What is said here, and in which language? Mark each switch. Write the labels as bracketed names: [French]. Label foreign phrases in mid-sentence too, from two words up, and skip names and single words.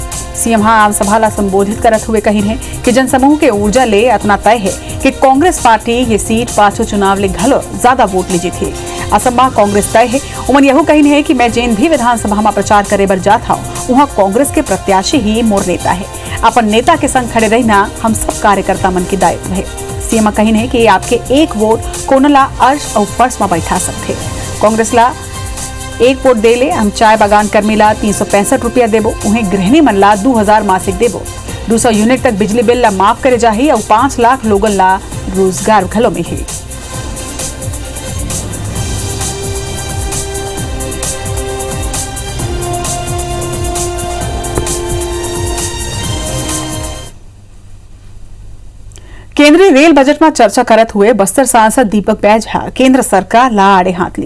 [Chhattisgarhi] सीएम हा आम सभा ला संबोधित करत हुए कहिन है कि जनसमूह के ऊर्जा ले इतना तय है कि कांग्रेस पार्टी ये सीट पाछो चुनाव ले घलो ज्यादा वोट ली जीती। असम में कांग्रेस तय है। उमन यहू कहिन है कि मैं जेन भी विधानसभा में प्रचार करे बर जात हूँ वहाँ कांग्रेस के प्रत्याशी ही मोर नेता है। अपन नेता के संग खड़े रहना हम सब कार्यकर्ता मन की दायित्व है। सीएम कहिन है कि आपके एक वोट कोनला अर्श और फर्श में बैठा सकते। कांग्रेस ला एक वोट दे ले हम चाय बागान कर्मी ला 365 रुपया देबो, उन्हें गृहिणी मन ला 2000 मासिक देबो, 200 यूनिट तक बिजली बिल ला माफ करे जाही और 5 लाख लोगन ला रोजगार घलो में ही। केंद्रीय रेल बजट में चर्चा करत हुए बस्तर सांसद दीपक बैज केंद्र सरकार ला आड़े हाथ ली